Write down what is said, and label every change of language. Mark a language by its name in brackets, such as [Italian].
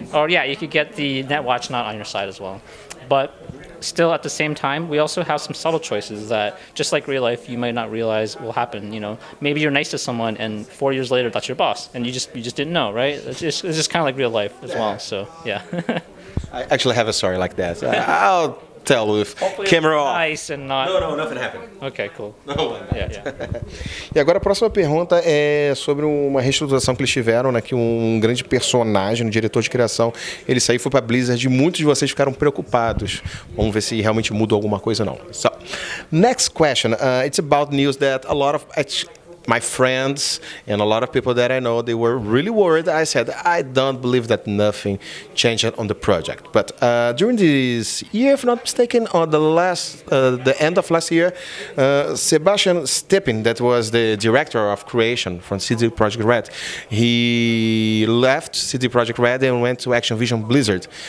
[English] Or yeah, you could get the NetWatch not on your side as well. But still at the same time, we also have some subtle choices that, just like real life, you might not realize will happen. You know, maybe you're nice to someone and 4 years later that's your boss, and you just didn't know, right? It's just kind of like real life as well. So yeah. I actually have a story like that. I'll tell with camera off. Nice and not. No, nothing happened. Okay, cool. No. Yeah. [Portuguese] E agora a próxima pergunta é sobre uma reestruturação que eles tiveram, né? Que um grande personagem, um diretor de criação, ele saiu e foi para Blizzard e muitos de vocês ficaram preocupados. Vamos ver se realmente mudou alguma coisa ou não. [English] So, next question. It's about news that a lot of my friends and a lot of people that I know, they were really worried. I said, I don't believe that nothing changed on the project. But during this year, if not mistaken, on the end of last year, Sebastian Steppin, that was the director of creation from CD Projekt Red, he left CD Projekt Red and went to Activision Blizzard.